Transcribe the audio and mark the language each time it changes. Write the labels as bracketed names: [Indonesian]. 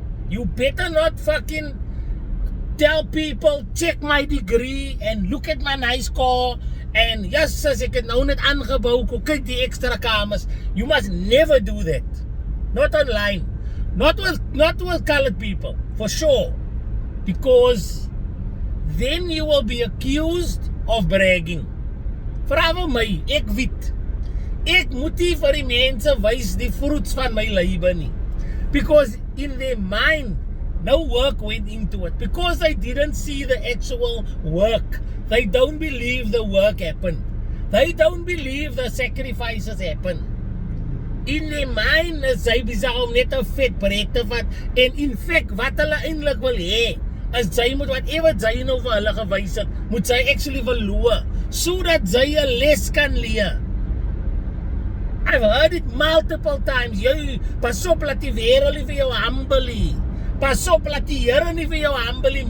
[English] You better not fucking tell people, check my degree and look at my nice car and yes, [Afrikaans] as ek het nou net aangebou, kyk die extra kamers. [English] You must never do that. Not online. Not with colored people, for sure. Because then you will be accused of bragging. [Afrikaans] Vra vir my, ek weet. Ek moet nie vir die mense wys die fruits van my lewe nie. [English] Because in their mind, no work went into it. Because they didn't see the actual work. They don't believe the work happened. They don't believe the sacrifices happened. [Afrikaans] In their mind is hy besig om net 'n vet projek te vat. En in fact, wat hulle eintlik wil hê, is sy moet whatever sy nou vir hulle gewys het, moet sy actually verloor, sodat sy 'n les kan leer. [English] I've heard it multiple times. [Afrikaans] Jy, pas op dat die wêreld nie vir jou humble. Pas op dat die Here nie vir jou humble.